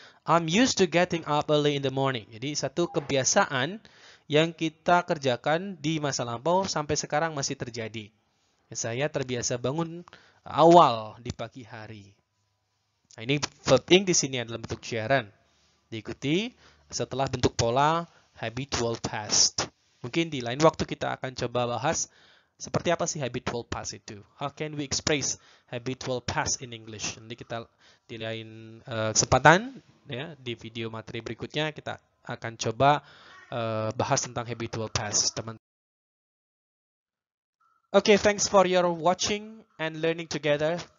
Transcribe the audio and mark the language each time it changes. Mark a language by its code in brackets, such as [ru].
[en] I'm used to getting up early in the morning. [id] Jadi satu kebiasaan yang kita kerjakan di masa lampau sampai sekarang masih terjadi. Saya terbiasa bangun awal di pagi hari. Nah, ini verb ing di sini adalah bentuk gerund. Diikuti setelah bentuk pola habitual past. Mungkin di lain waktu kita akan coba bahas seperti apa sih habitual past itu. [en] How can we express habitual past in English? [id] Nanti kita di lain kesempatan ya, di video materi berikutnya kita akan coba bahas tentang habitual past, teman. [en] Okay, thanks for your watching and learning together.